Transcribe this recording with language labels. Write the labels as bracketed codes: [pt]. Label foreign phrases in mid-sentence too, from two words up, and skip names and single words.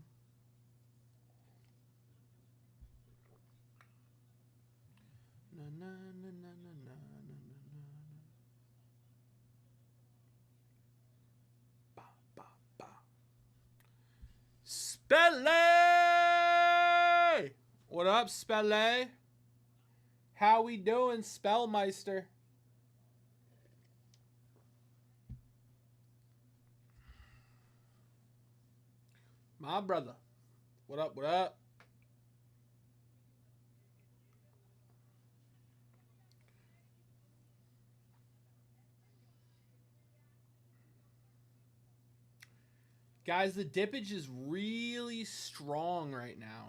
[en] Na, na, na, na, na, na, na, na. Ba, ba, ba. Spelle! What up, Spelle? How we doing, Spellmeister? My brother. What up, what up? Guys, the dippage is really strong right now.